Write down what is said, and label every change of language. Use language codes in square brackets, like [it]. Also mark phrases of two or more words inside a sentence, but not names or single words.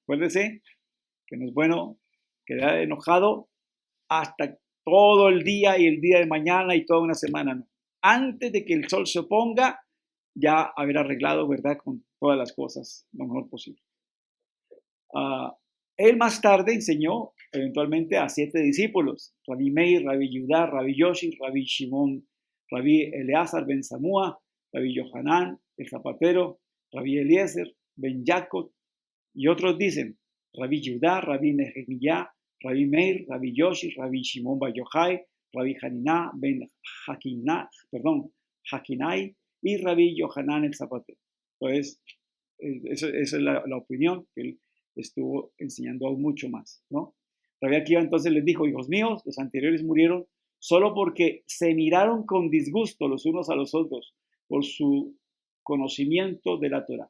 [es] Acuérdese que no es bueno quedar enojado hasta todo el día y el día de mañana y toda una semana, no. Antes de que el sol se ponga, ya haber arreglado, ¿verdad?, con todas las cosas lo mejor posible. Él más tarde enseñó eventualmente a 7 discípulos: Rabbi Meir, Rabbi Yudá, Rabbi Yoshi, Rabbi Shimon, Rabbi Eleazar ben Samúa, Rabbi Yohanan, el zapatero, Rabbi Eliezer, ben Jacob, y otros dicen Rabbi Yudá, Rabbi Nehemiah, Rabbi Meir, Rabbi Yoshi, Rabbi Shimon bar Yochai, Rabbi Haniná ben Hakinai y Rabbi Yohanan el zapatero. Entonces, esa es la opinión que él estuvo enseñando aún mucho más, ¿no? Rabbi Akiva entonces les dijo: hijos míos, los anteriores murieron solo porque se miraron con disgusto los unos a los otros por su conocimiento de la Torah.